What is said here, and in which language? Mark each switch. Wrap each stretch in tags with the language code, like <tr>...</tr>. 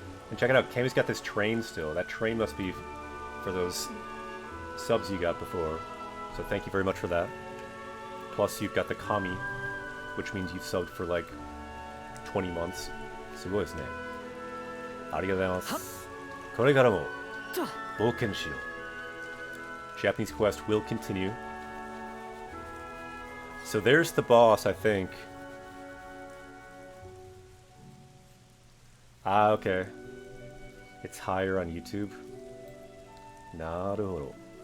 <en>And check it out, Kami's got this train still. That train must be for those subs you got before. So thank you very much for that. Plus you've got the Kami, which means you've subbed for like 20 months.</en> <ja>すごいですね。ありがとうございます。これからも冒険しよう。</ja> <en>Japanese quest will continue. So there's the boss, I think. Ah, okay. It's higher on YouTube. Naruhodo.</en>